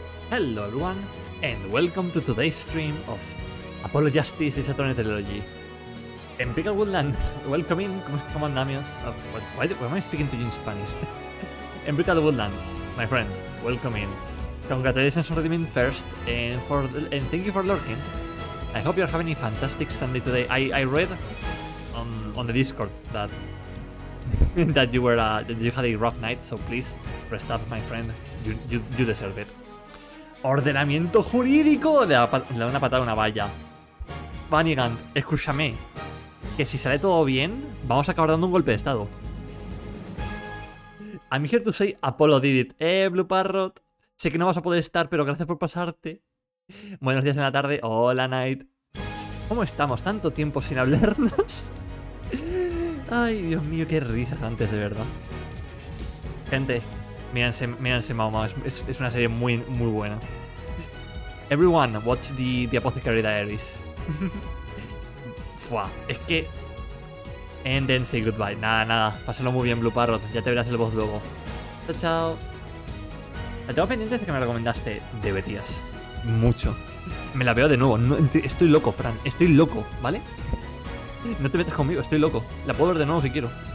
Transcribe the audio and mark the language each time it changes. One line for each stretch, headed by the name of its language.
English: Hello everyone, and welcome to today's stream of Apollo Justice is a Trilogy. Empirical Woodland, welcome in,
Spanish: ¿cómo andamos?
English: Why am I speaking to you in Spanish? Empirical Woodland, my friend, welcome in. Congratulations on redeeming first, and thank you for lurking. I hope you're having a fantastic Sunday today. I read on the Discord that that you had a rough night, so please rest up, my friend. You deserve it.
Spanish: Ordenamiento jurídico. Le da una patada a una valla. Vanigant, escúchame, que si sale todo bien, vamos a acabar dando un golpe de estado.
English: I'm here to say Apollo did it. Blue Parrot.
Spanish: Sé que no vas a poder estar, pero gracias por pasarte. Buenos días en la tarde. Hola, Night. ¿Cómo estamos? Tanto tiempo sin hablarnos. Ay, Dios mío, qué risas antes, de verdad. Gente, mírense Mao. Es una serie muy buena.
English: Everyone, watch the Apothecary Diaries.
Spanish: Fua, es que...
English: And then say goodbye.
Spanish: Nada, pásalo muy bien, Blue Parrot. Ya te verás el boss luego. Chao. La tengo pendiente de que me recomendaste. Deberías. Mucho. Me la veo de nuevo. No, estoy loco, Fran. Estoy loco, ¿vale? No te metas conmigo, estoy loco. La puedo ver de nuevo si quiero.